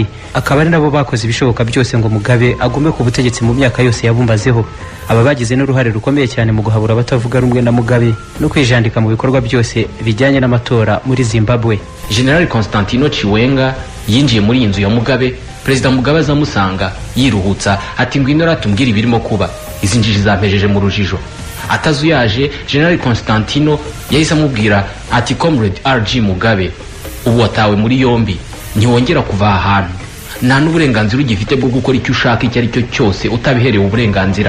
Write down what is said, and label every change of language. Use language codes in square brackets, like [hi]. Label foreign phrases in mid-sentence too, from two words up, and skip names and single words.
[rw] Akaba ari nabo bakoze ibishoboka byose ngo Mugabe agume ku butegetsi mu myaka yose yabumbazeho. Aba bagize n'uruhare rukomeye cyane mu guhabura abatavuga rumwe na Mugabe no kwijandika mu bikorwa byose bijyanye n'amatora muri Zimbabwe. General Constantino Chiwenga yinjiye muri inzu ya Mugabe. President Mugabe azamusanga yiruhutsa ati ngwino ratumbwira ibirimo kuba, izi njiji zampejeje mu rujijo. Atazuyaje General Constantino yahise amubwira ati Comrade RG Mugabe, ubu watawe muri yombi, ntiwongera kuva ahantu, nta n'uburenganzira ugifite bwo gukora icyo ushaka icyo ari cyo cyose utabiherewe uburenganzira.